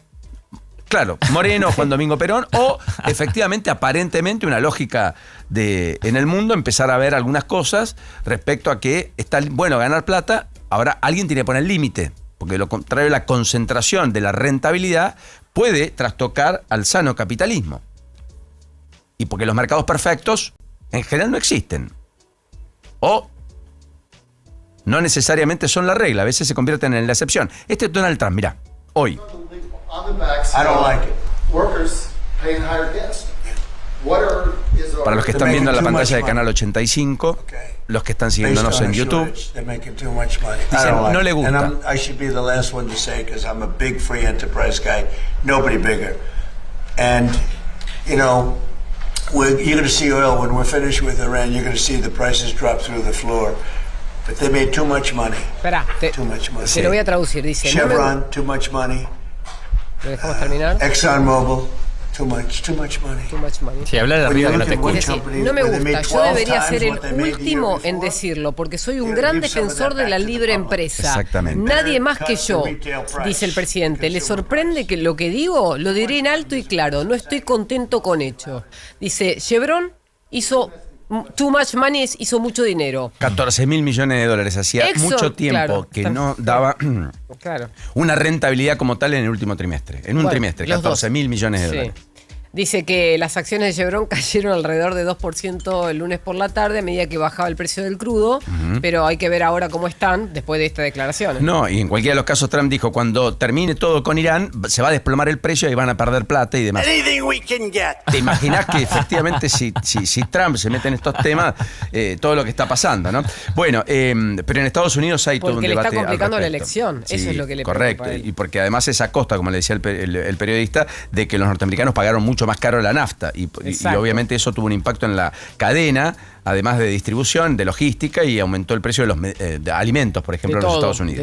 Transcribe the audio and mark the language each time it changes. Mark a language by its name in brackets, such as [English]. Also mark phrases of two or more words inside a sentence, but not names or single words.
[Spanish] Claro, Moreno, Juan Domingo Perón, o efectivamente, aparentemente, una lógica en el mundo, empezar a ver algunas cosas respecto a que está bueno ganar plata, ahora alguien tiene que poner límite, porque lo contrario, la concentración de la rentabilidad puede trastocar al sano capitalismo. Y porque los mercados perfectos en general no existen. O no necesariamente son la regla, a veces se convierten en la excepción. Este es Donald Trump, mirá, hoy. [English] I don't like it. Workers paying higher gas. [Spanish] Para los que están viendo en la pantalla de Canal 85, los que están siguiéndonos en YouTube, dicen, no le gusta. [English] I should be the last one to say, because I'm a big free enterprise guy. Nobody bigger. And, you know, you're going to see oil when we're finished with Iran. You're going to see the prices drop through the floor. But they made too much money. [Spanish] Espera, [English] too much money. [Spanish] Te lo voy a traducir. Dice, Chevron, [English] too much money. [Spanish] ¿Lo dejamos terminar? [English] ExxonMobil, too much money. Too much money. [Spanish] Si hablar de arriba que no te escucho. No me gusta, yo debería ser el último en decirlo, porque soy un gran defensor de la libre empresa. Exactamente. Nadie más que yo, dice el presidente. ¿Le sorprende que lo que digo? Lo diré en alto y claro, no estoy contento con hecho. Dice, Chevron hizo [English] too much money, [Spanish] hizo mucho dinero. 14.000 millones de dólares. Hacía Exxon, mucho tiempo que no daba una rentabilidad como tal en el último trimestre. En un trimestre, 14.000 millones de dólares. Dice que las acciones de Chevron cayeron alrededor de 2% el lunes por la tarde a medida que bajaba el precio del crudo, pero hay que ver ahora cómo están después de esta declaración. No, y en cualquiera de los casos Trump dijo, cuando termine todo con Irán, se va a desplomar el precio y van a perder plata y demás. [English] Anything we can get. [Spanish] ¿Te imaginas que efectivamente si Trump se mete en estos temas, todo lo que está pasando, ¿no? Bueno, pero en Estados Unidos hay todo un debate. Porque le está complicando la respecto. elección, eso es lo que le correcto, preocupa a él. y porque además es a costa, como le decía el periodista, de que los norteamericanos pagaron mucho más caro la nafta y obviamente eso tuvo un impacto en la cadena, además de distribución, de logística, y aumentó el precio de los de alimentos, por ejemplo, en los Estados Unidos.